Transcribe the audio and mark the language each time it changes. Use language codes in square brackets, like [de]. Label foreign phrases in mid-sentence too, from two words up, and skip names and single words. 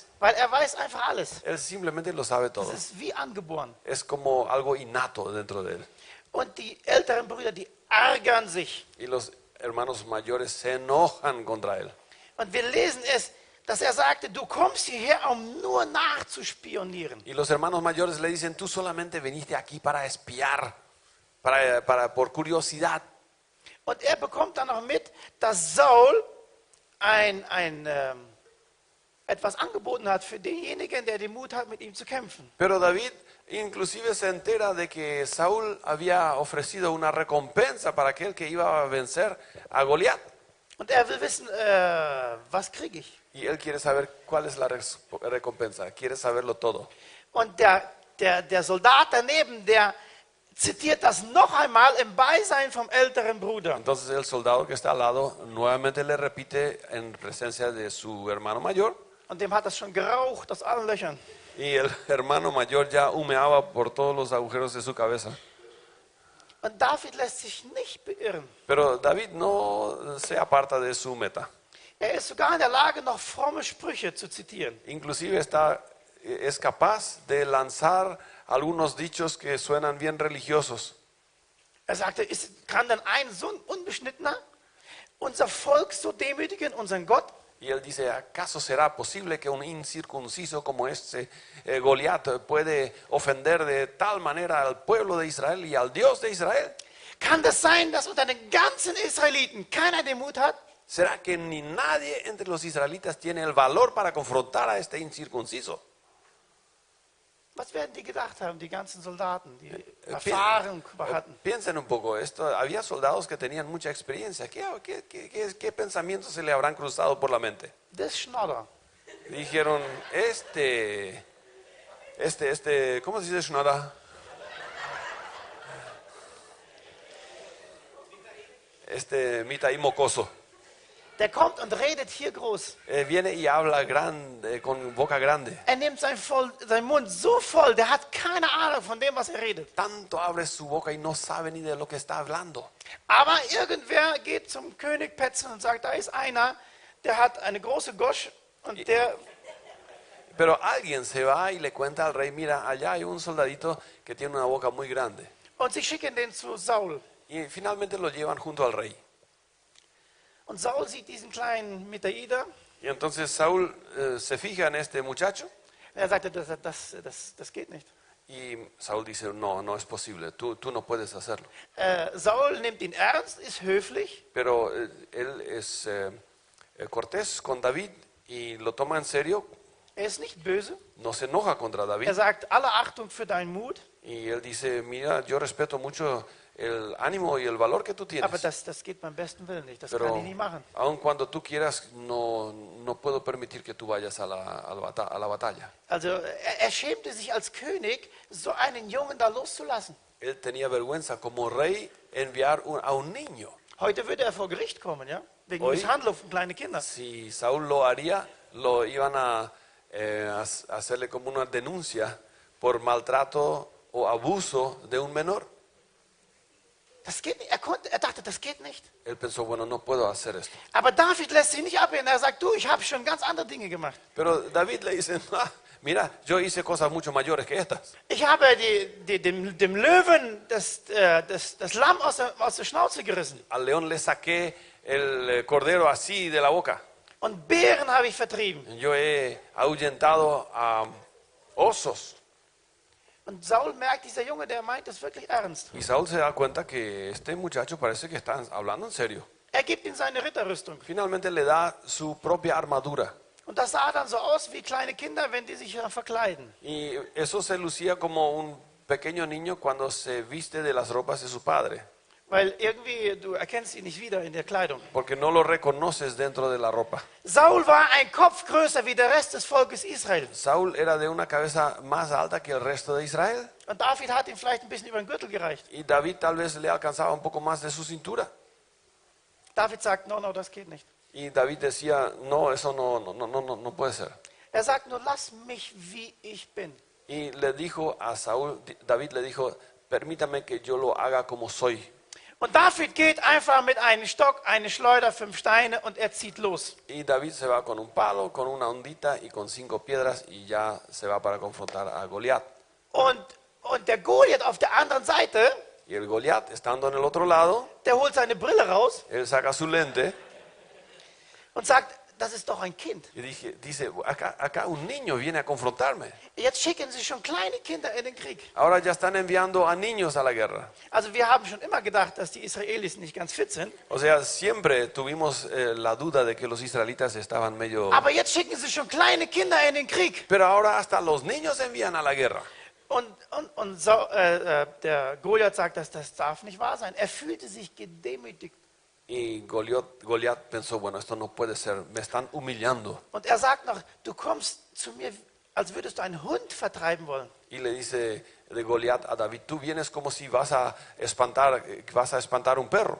[de] weil er weiß einfach alles. [es] Él simplemente lo sabe todo. [de] Das ist wie angeboren. [es] Es como algo innato dentro de él. [de] Und die älteren Brüder, die ärgern sich. [es] Y los hermanos mayores se enojan contra él. [de] Und wir lesen es, dass er sagte, du kommst hierher, um nur nachzuspionieren. [es] Y los hermanos mayores le dicen, tú solamente viniste aquí para espiar, por curiosidad. [de] Und er bekommt dann noch mit, dass Saul etwas angeboten hat für denjenigen, der den Mut hat, mit ihm zu kämpfen. [es] Pero David inclusive se entera de que Saúl había ofrecido una recompensa para aquel que iba a vencer a Goliat. [de] Und er will wissen, was kriege ich? [es] Y él quiere saber cuál es la recompensa, quiere saberlo todo. [de] Und der Soldat daneben, der zitiert das noch einmal im Beisein vom älteren Bruder. [es] Entonces el soldado que está al lado nuevamente le repite en presencia de su hermano mayor. [de] Und dem hat das schon geraucht aus allen Löchern. [es] Y el hermano mayor ya humeaba por todos los agujeros de su cabeza. [de] Und David lässt sich nicht beirren. [es] Pero David no se aparta de su meta. [de] Er ist sogar in der Lage, noch fromme Sprüche zu zitieren. [es] Inclusive es capaz de lanzar algunos dichos que suenan bien religiosos. [de] Er sagte, kann denn ein so ein Unbeschnittener unser Volk so demütigen, unseren Gott? [es] Y él dice, ¿acaso será posible que un incircunciso como este Goliat puede ofender de tal manera al pueblo de Israel y al Dios de Israel? [de] Kann das sein, dass unter den ganzen Israeliten keiner den Mut hat? [es] ¿Será que ni nadie entre los israelitas tiene el valor para confrontar a este incircunciso? [de] Was werden die gedacht haben, die ganzen Soldaten, die Erfahrung hatten? [es] Piensen un poco esto. Había soldados que tenían mucha experiencia. ¿Qué pensamientos se le habrán cruzado por la mente? [de] Das Schnodder. [es] Dijeron, ¿cómo se dice Schnodder? este mitad y mocoso. [de] Der kommt und redet hier groß. [es] Viene y habla grande, con boca grande. [de] Er nimmt seinen Mund so voll, der hat keine Ahnung von dem, was er redet. [es] Tanto abre su boca y no sabe ni de lo que está hablando. [de] Aber irgendwer geht zum König Petzen und sagt, da ist einer, der hat eine große Gosch und der... [es] Pero alguien se va y le cuenta al rey, mira, allá hay un soldadito que tiene una boca muy grande. [de] Und sie schicken den zu Saul. [es] Y finalmente lo llevan junto al rey. [de] Und Saul sieht diesen kleinen Mitraida. [es] Y entonces Saúl se fija en este muchacho [de] Er sagte, das geht nicht. [es] y Saúl dice, no, no es posible, tú no puedes hacerlo. [de] Saul nimmt ihn ernst, ist höflich. [es] Pero él es cortés con David y lo toma en serio, [de] Er ist nicht böse. [es] no se enoja contra David. [de] Er sagt, alle Achtung für deinen Mut. [es] Y él dice, mira, yo respeto mucho el ánimo y el valor que tú tienes. [de] Aber das geht beim besten Willen nicht. Das kann [es] Pero [de] ich nicht machen. [es] aun cuando tú quieras, no puedo permitir que tú vayas a la batalla. [de] Also er schämte sich als König, so einen Jungen da loszulassen. [es] Él tenía vergüenza como rey enviar a un niño. [de] Heute würde er vor Gericht kommen, ja? Wegen [es] Hoy- [de] Misshandlung von kleinen Kindern. [es] Si Saúl lo haría, lo iban a hacerle como una denuncia por maltrato o abuso de un menor. [de] Das geht nicht. Er dachte, das geht nicht. [es] Él pensó, bueno, no puedo hacer esto. [de] Aber David lässt sich nicht abhängen. Er sagt, du, ich habe schon ganz andere Dinge gemacht. [es] Pero David le dice, "Ah, mira, yo hice cosas mucho mayores que estas. [de] Ich habe dem Löwen das Lamm aus der Schnauze gerissen. [es] Al león le saqué el cordero así de la boca. [de] Und Bären habe ich vertrieben. [es] Yo he ahuyentado a osos. [de] Und Saul merkt, dieser Junge, der meint das wirklich ernst. [es] Y Saúl se da cuenta que este muchacho parece que está hablando en serio. [de] Er gibt ihm seine Ritterrüstung. [es] Finalmente le da su propia armadura. [de] Und das sah dann so aus wie kleine Kinder, wenn die sich verkleiden. [es] Y eso se lucía como un pequeño niño cuando se viste de las ropas de su padre. [de] Weil irgendwie, du erkennst ihn nicht wieder in der Kleidung. [es] Porque no lo reconoces dentro de la ropa. [de] Saul war ein Kopf größer wie der Rest des Volkes Israel. [es] Saúl era de una cabeza más alta que el resto de Israel. [de] Und David hat ihm vielleicht ein bisschen über den Gürtel gereicht. [es] Y David tal vez le alcanzaba un poco más de su cintura. [de] David sagt, no, das geht nicht. [es] Y David decía, no, eso no puede ser. [de] Er sagt nur, lass mich, wie ich bin. [es] Y le dijo a Saúl, David le dijo, permítame que yo lo haga como soy. [de] Und David geht einfach mit einem Stock, eine Schleuder, 5 Steine und er zieht los. [es] Y David se va con un palo, con una ondita y con 5 piedras y ya se va para confrontar a Goliat. [de] Und der Goliath auf der anderen Seite, [es] Y el Goliat, estando en el otro lado, [de] der holt seine Brille raus [es] él saca su lente [de] und sagt, das ist doch ein Kind. [es] y dice, acá un niño viene a confrontarme. [de] Jetzt schicken sie schon kleine Kinder in den Krieg. [es] Ahora ya están enviando a niños a la guerra. [de] Also wir haben schon immer gedacht, dass die Israelis nicht ganz fit sind. [es] O sea, siempre tuvimos la duda de que los israelitas estaban medio... [de] Aber jetzt schicken sie schon kleine Kinder in den Krieg. [es] Pero ahora hasta los niños envían a la guerra. [de] Der Goliath sagt, das darf nicht wahr sein. Er fühlte sich gedemütigt. [es] Y Goliat pensó, bueno, esto no puede ser, me están humillando. [de] Und er sagt noch, du kommst zu mir, als würdest du einen Hund vertreiben wollen. [es] Y le dice de Goliat a David, tú vienes como si vas a espantar un perro.